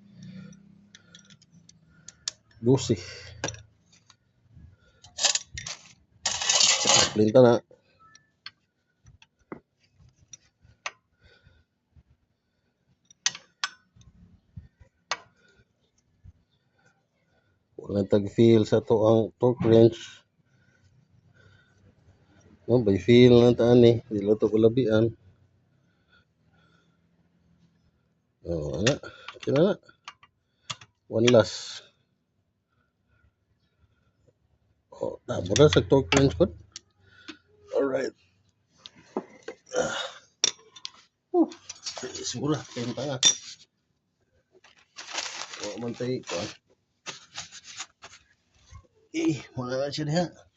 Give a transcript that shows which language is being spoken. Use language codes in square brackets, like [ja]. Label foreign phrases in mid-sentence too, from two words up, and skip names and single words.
[ceb] Lucy. Plinta na. Wala tag-feel sa to ang [en] torque wrench. [ceb] No, [en] by feel [ceb] na taan eh. Dilo to kulabian. Oh, ana. Kina na. [en] One last. [ceb] Oh, tabo na sa [en] torque wrench [ceb] ko. Alright. Siguro. Kaya pa nga. Oh, mantay ko. Wala na siya diha.